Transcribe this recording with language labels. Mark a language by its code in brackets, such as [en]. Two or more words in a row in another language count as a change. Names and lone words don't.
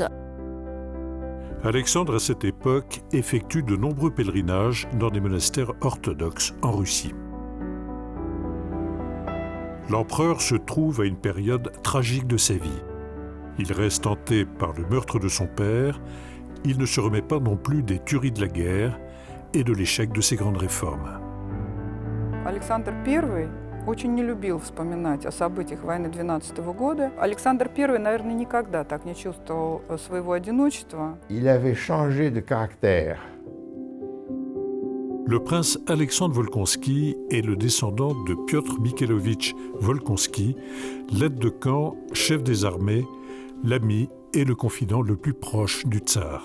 [fr] Alexandre, à cette époque, effectue de nombreux pèlerinages dans des monastères orthodoxes en Russie. L'empereur se trouve à une période tragique de sa vie. Il reste hanté par le meurtre de son père, il ne se remet pas non plus des tueries de la guerre et de l'échec de ses grandes réformes. [ru] Александр I очень не любил вспоминать о событиях войны 12 года. Александр I, наверное, никогда так не чувствовал своего одиночества. [fr] Il avait changé de caractère. Le prince Alexandre Volkonski est le descendant de Piotr Mikhailovitch Volkonski, l'aide de camp, chef des armées, l'ami et le confident le plus proche du tsar.